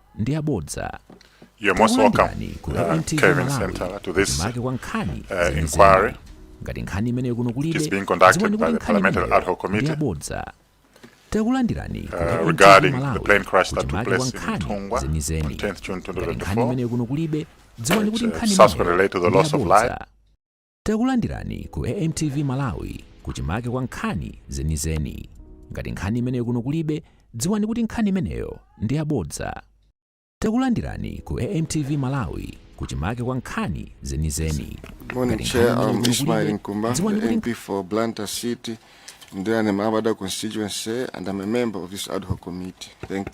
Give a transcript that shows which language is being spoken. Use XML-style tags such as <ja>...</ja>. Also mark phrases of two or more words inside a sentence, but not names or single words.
<ny>ndi abodza.</ny> <en>You're most welcome, Kelvin, Sentala, to this inquiry. It is being conducted by the Parliamentary Ad Hoc Committee regarding the plane crash that took place in Tungwa on 10th June 2024, subsequently related to the loss of life.</en> <ny>Takulandirani ku AMTV Malawi kuchimake kwa nkhani zenizeni. Ngati nkhani imeneyo kuno kulibe, dziwani kuti nkhani imeneyo ndi abodza. Takulandirani ku AMTV Malawi kuchimake kwa nkhani zenizeni.</ny> <en>Morning, Chair. I'm Ismail Nkumba, MP for Blantyre City, Nduyane Mabada constituency, and I'm a member of this ad hoc committee. Thank you.</en>